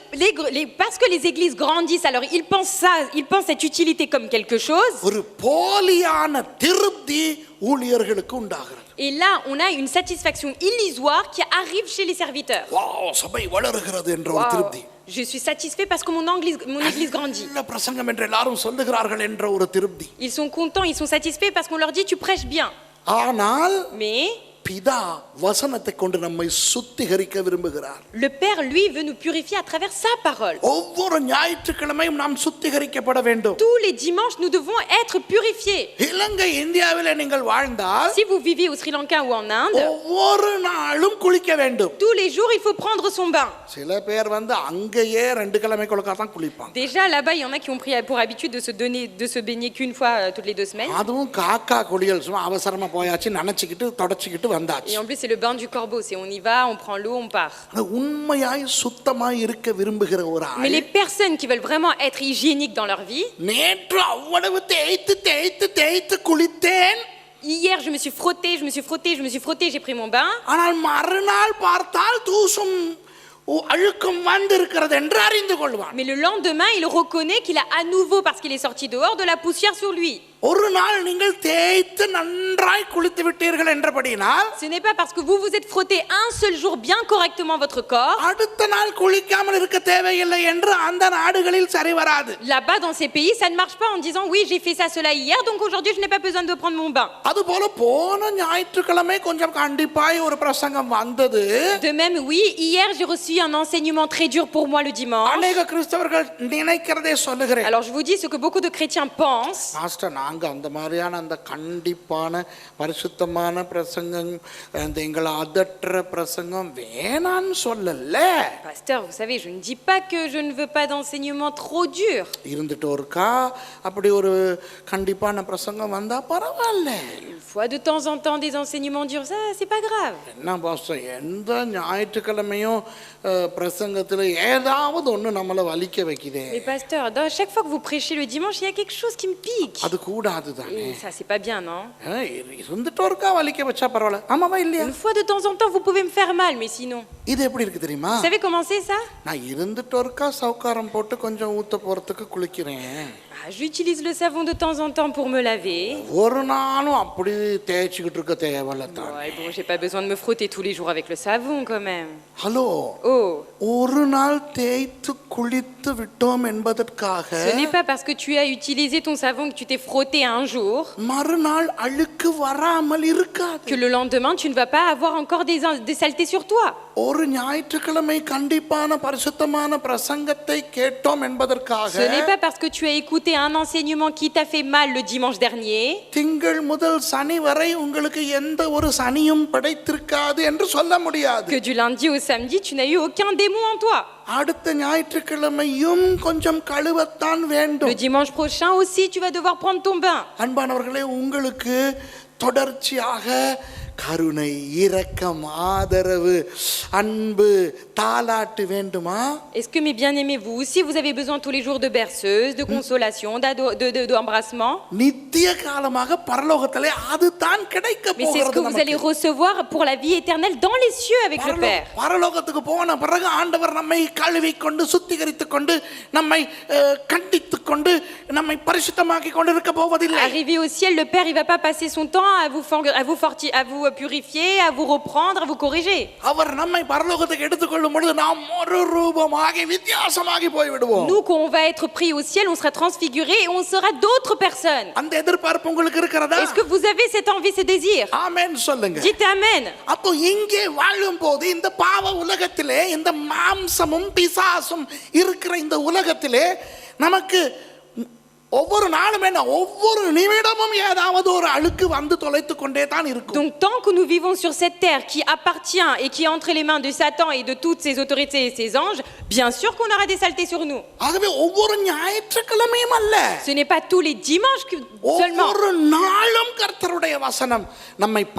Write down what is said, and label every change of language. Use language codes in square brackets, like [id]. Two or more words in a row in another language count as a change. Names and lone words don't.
[fr] Parce que les églises grandissent, alors ils pensent ça, ils pensent cette utilité comme quelque chose. [ta] ஒரு போலியான திருப்தி ஊழியர்களுக்கு உண்டாகிறது. [fr] Et là, on a une satisfaction illusoire qui arrive chez les serviteurs. [ta] வாவ், சபை வளருகிறது என்ற ஒரு [fr] Waouh, [ta] திருப்தி. [fr] je suis satisfait parce que mon église grandit. [ta] நல்ல பிரசங்கம் என்று எல்லாரும் சொல்லுகிறார்கள் என்ற ஒரு திருப்தி. [fr] Ils sont contents, ils sont satisfaits parce qu'on leur dit tu prêches bien. [ta] ஆனால் [fr] Mais [ta] பிதா வசனத்தை கொண்டு நம்மை சுத்திகரிக்க விரும்புகிறார். [fr] le Père, lui, veut nous purifier à travers sa parole. [ta] ஒவ்வொரு ஞாயிற்றுக்கிழமையும் நாம் சுத்திகரிக்கப்பட வேண்டும். [fr] Tous les dimanches, nous devons être purifiés. [ta] இலங்கை இந்தியாவிலே நீங்கள் வாழ்ந்தால் [fr] Si vous vivez au Sri Lanka ou en Inde, [ta] ஒவ்வொரு நாளும் குளிக்க வேண்டும். [fr] tous les jours, il faut prendre son bain. [ta] சில பேர் அங்கேயே 2 கிழமை கொழுக்கா தான் குளிப்பாங்க. [fr] Déjà, là-bas, il y en a qui ont pris pour habitude de se baigner qu'une fois toutes les 2 semaines. [ta] அதுவும் காக்கா குளியல் சும்மா அவசரமா போயாச்சு நினைச்சுக்கிட்டு தொடச்சிக்கிட்டு வந்தாச்சு. [fr] Et en plus, c'est le bain du corbeau. C'est on y va, on prend l'eau, on part. [ta] உண்மையாய் சுத்தமாய் இருக்க விரும்புகிற ஒரு [fr] Mais [ta] ஆள் [fr] les personnes qui veulent vraiment être hygiéniques dans leur vie, [ta] நேற்று அவ்வளவு தேய்த்து தேய்த்து தேய்த்து குளித்தேன், [fr] hier, je me suis frotté, j'ai pris mon bain. [ta] ஆனால் மறுநாள் பார்த்தால் தூசும் அழுக்கும் வந்திருக்கிறது என்று அறிந்து கொள்வான். [fr] Mais le lendemain, il reconnaît qu'il a à nouveau, parce qu'il est sorti dehors, de la poussière sur lui. [ta] ஒரு நாள் நீங்கள் தேய்த்து நன்றாய் குளித்து விட்டீர்கள் என்றபடினால் [fr] Ce n'est pas parce que vous vous êtes frotté un seul jour bien correctement votre corps. [ta] அடுத்த நாள் குளிக்காமல் இருக்க தேவையில்லை என்று அந்த நாடுகளில் சரி வராது. [fr] Là-bas, dans ces pays, ça ne marche pas en disant oui, j'ai fait ça, cela hier, donc aujourd'hui, je n'ai pas besoin de prendre mon bain. [ta] அதுபோல போன ஞாயிற்றுக்கிழமை கொஞ்சம் கண்டிப்பாய் ஒரு பிரசங்கம் வந்தது. [fr] De même, oui, hier, j'ai reçu un enseignement très dur pour moi le dimanche. [ta] அநேக கிறிஸ்தவர்கள் நினைக்கிறதே சொல்லுகிறேன். [fr] Alors, je vous dis ce que beaucoup de chrétiens pensent. [ta] மாஸ்டர், நாங்க அந்த மாதிரியான அந்த கண்டிப்பான பரிசுத்தமான பிரசங்கம், அந்த எங்களை அதற்ற பிரசங்கம் வேணான்னு சொல்லல. [fr] Pasteur, vous savez, je ne dis pas que je ne veux pas d'enseignement trop dur. [ta] இருந்துட்டு இருக்கா அப்படி ஒரு கண்டிப்பான பிரசங்கம் வந்தா பரவாயில்ல. [fr] Une fois de temps en temps des enseignements durs, ça, c'est pas grave. [ta] என்ன பாஸ்டர், எந்த ஞாயிற்றுக்கிழமையும் பிரசங்கத்துல ஏதாவது ஒண்ணு நம்மளை வலிக்க வைக்குதே. [fr] Mais pasteur, chaque fois que vous prêchez le dimanche, il y a quelque chose qui me pique. [ta] அது கூடாது தானே. [fr] Et ça, c'est pas bien, non? [ta] இருந்துட்டு இருக்கா வலிக்க வச்சா பரவாயில்ல. ஆமாவா இல்லையா? [fr] Une fois de temps en temps, vous pouvez me faire mal, mais sinon. [ta] இது எப்படி இருக்கு தெரியுமா? [fr] Vous savez comment c'est ça? [ta] நான் இருந்துட்டு இருக்கா சவுக்காரம் போட்டு கொஞ்சம் ஊத்த போறதுக்கு குளிக்கிறேன். [fr] J'utilise le savon de temps en temps pour me laver. [ta] ஒரு நாளும் அப்படி தேய்ச்சிக்கிட்டு இருக்க தேவையில்ல தான். [fr] Ouais, bon, j'ai pas besoin de me frotter tous les jours avec le savon quand même. [ta] ஹலோ, [fr] Oh, [ta] ஒரு நாள் தேய்த்து குளித்து விட்டோம் என்பதற்காக [fr] ce n'est pas parce que tu as utilisé ton savon, que tu t'es frotté un jour, [ta] மறுநாள் அழுக்கு வராமல் இருக்காது. [fr] que le lendemain, tu ne vas pas avoir encore des saletés sur toi. [ta] ஒரு ஞாயிற்றுக்கிழமை கண்டிப்பான பரிசுத்தமான பிரசங்கத்தை கேட்டோம் என்பதற்காக [fr] Ce n'est pas parce que tu as écouté un enseignement qui t'a fait mal le dimanche dernier, [ta] திங்கள் முதல் சனி வரை உங்களுக்கு எந்த ஒரு சனியும் படைத்திருக்காது என்று சொல்ல முடியாது. [fr] que du lundi au samedi, tu n'as eu aucun démon en toi. [ta] அடுத்த ஞாயிற்றுக்கிழமையும் கொஞ்சம் கழுவத்தான் [fr] Le [ta] வேண்டும். [fr] dimanche prochain aussi, tu vas devoir prendre ton bain. [ta] அன்பானவர்களே, உங்களுக்கு தொடர்ச்சியாக கருணை, இரக்கம், ஆதரவு, அன்பு, தாலாட்டு வேண்டுமா? [fr] Est-ce que mes bien-aimés, vous aussi, vous avez besoin tous les jours de berceuse, de consolation, d'embrassement? [ta] நித்திய காலமாக பரலோகத்திலே அதுதான் கிடைக்க [fr] Mais c'est ce que [ta] போகிறது [fr] vous allez [ta] நமக்கு. [fr] recevoir pour la vie éternelle dans les cieux avec le Père. [ta] பரலோகத்துக்கு போன பிறகு ஆண்டவர் நம்மை கழுவி கொண்டு சுத்திகரித்துக் கொண்டு நம்மை கண்டித்துக் கொண்டு நம்மை பரிசுத்தமாக்கி கொண்டு இருக்க போவதில்லை. [fr] Arrivé au ciel, le Père, il va pas passer son temps à vous purifier, à vous reprendre, à vous corriger. [ta] அவர் நம்மை பரலோகத்துக்கு எடுத்துக்கொள்ளும் பொழுது நாம் ஒரு ரூபமாகி வித்தியாசமாகி போய் விடுவோம். [fr] Nous, quand on va être pris au ciel, on sera transfiguré et on sera d'autres personnes. [ta] அந்த எதிர்பார்ப்பு உங்களுக்கு இருக்கிறதா? [fr] Est-ce que vous avez cette envie, ce désir? [ta] ஆமென் சொல்லுங்க. [fr] Dites Amen. [ta] அப்போ இங்கே வாழும்போது இந்த பாவ உலகத்திலே இந்த மாம்சமும் பிசாசும் இருக்கிற இந்த உலகத்திலே நமக்கு ஒவ்வொரு நாளும் என்ன ஒவ்வொரு நிமிடமும் ஏதாவது ஒரு அழுக்கு வந்து தொலைத்து கொண்டே தான் இருக்கும். [fr] Donc tant que nous vivons sur cette terre qui appartient et qui est entre les mains de Satan et de toutes ses autorités et ses anges, bien sûr qu'on aura des saletés sur nous. [ta] ஆகவே ஒவ்வொரு ஞாயிற்றுக்கிழமையும் அல்ல, [fr] Ce n'est pas tous les dimanches seulement, [ta] ஒவ்வொரு நாளும் கர்த்தருடைய வசனம் நம்மை [fr] mais